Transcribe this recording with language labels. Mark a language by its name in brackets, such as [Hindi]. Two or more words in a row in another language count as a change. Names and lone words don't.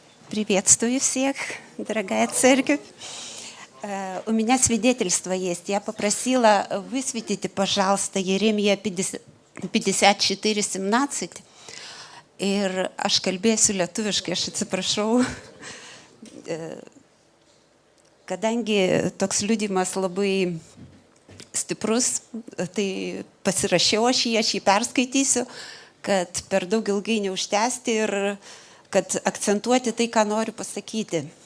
[Russian] Приветствую всех, дорогая церковь. У меня свидетельство есть. Я попросила, высветите, пожалуйста, Еремija 54:17. [Lithuanian] Ir aš kalbėsiu lietuviškai, aš atsiprašau, kadangi toks liudijimas labai stiprus, tai pasirašiau aš jį perskaitysiu, kad per daug ilgai neužtęsti ir kad akcentuoti tai, ką noriu pasakyti.